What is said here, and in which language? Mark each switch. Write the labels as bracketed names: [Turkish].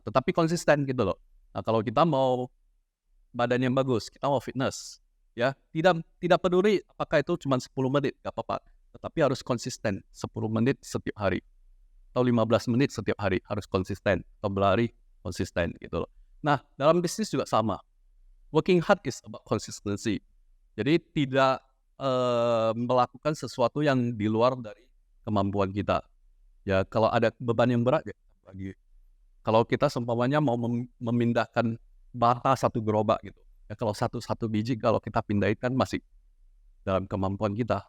[Indonesian] Tetapi konsisten gitu loh. Nah, kalau kita mau badan yang bagus, kita mau fitness, ya tidak peduli apakah itu cuma 10 menit, gak apa-apa. Tetapi harus konsisten, 10 menit setiap hari. Atau 15 menit setiap hari, harus konsisten. Atau berlari, konsisten gitu loh. Nah, dalam bisnis juga sama. [English] Working hard is about consistency. [Indonesian] Jadi tidak melakukan sesuatu yang di luar dari kemampuan kita. Ya, kalau ada beban yang berat, ya bagi. Kalau kita seumpamanya mau memindahkan bata satu gerobak gitu. Ya, kalau satu biji kalau kita pindahin kan masih dalam kemampuan kita.